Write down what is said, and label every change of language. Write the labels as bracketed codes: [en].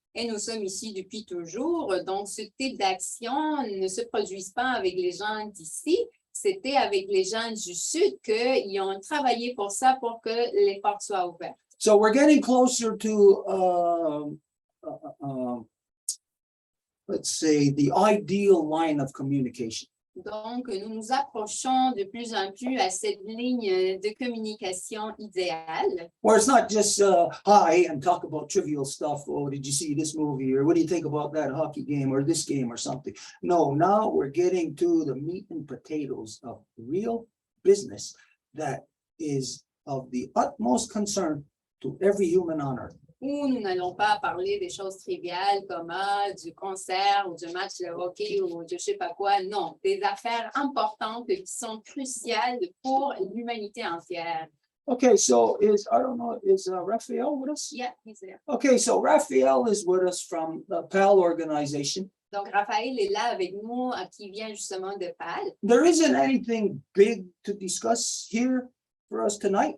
[fr] Et nous sommes ici depuis toujours, donc ce type d'action ne se produisent pas avec les gens d'ici, c'était avec les gens du Sud qu'ils ont travaillé pour ça, pour que les portes soient ouvertes. [en] So we're getting closer to, let's say, the ideal line of communication. [fr] Donc, nous nous approchons de plus en plus à cette ligne de communication idéale, [en] Where it's not just hi and talk about trivial stuff. Oh, did you see this movie? Or what do you think about that hockey game or this game or something? No, now we're getting to the meat and potatoes of real business that is of the utmost concern to every human on earth. [fr] où nous n'allons pas parler des choses triviales comme du concert ou du match de hockey ou de je sais pas quoi. Non, des affaires importantes qui sont cruciales pour l'humanité entière. [en] Okay, so I don't know, is Raphael with us? Yeah, he's there. Okay, so Raphael is with us from the PAL organization. [fr] Donc, Raphaël est là avec nous, qui vient justement de PAL. [en] There isn't anything big to discuss here for us tonight.